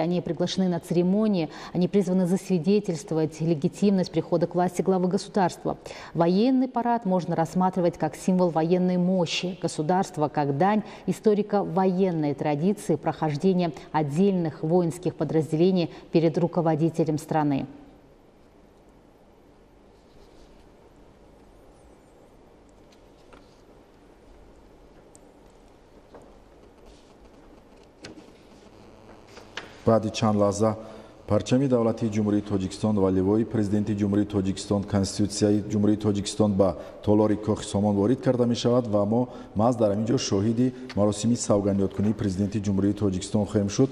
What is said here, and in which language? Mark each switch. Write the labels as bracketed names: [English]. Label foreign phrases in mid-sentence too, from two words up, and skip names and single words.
[Russian] Они приглашены на церемонии, они призваны засвидетельствовать легитимность прихода к власти главы государства. Военный парад можно рассматривать как символ военной мощи государства, как дань историко-военной традиции прохождения отдельных воинских подразделений перед руководителем страны. [Tajik] баъди чанд лаҳза парчами давлати ҷумҳурии Тоҷикистон ва ливои президенти ҷумҳурии Тоҷикистон, конститутсияи ҷумҳурии Тоҷикистон ба толори кохи Сомон ворид карда мешавад ва мо маҳз дар ҳамин ҷо шоҳиди маросими савганёткунии президенти ҷумҳурии Тоҷикистон хоҳем шуд.